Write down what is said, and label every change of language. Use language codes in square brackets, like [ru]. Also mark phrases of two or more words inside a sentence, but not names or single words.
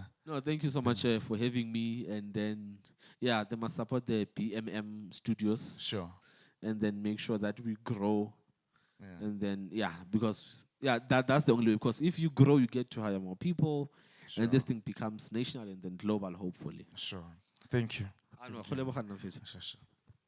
[en] No, thank you so much for having me. And then, they must support the B.MM studios. Sure. And then make sure that we grow. Yeah. And then, because, that's the only way. Because if you grow, you get to hire more people. Sure. And this thing becomes national and then global, hopefully. Sure. Thank you. Ah, no, [tn] go leboga nna Mfethu. [en] Sure, sure.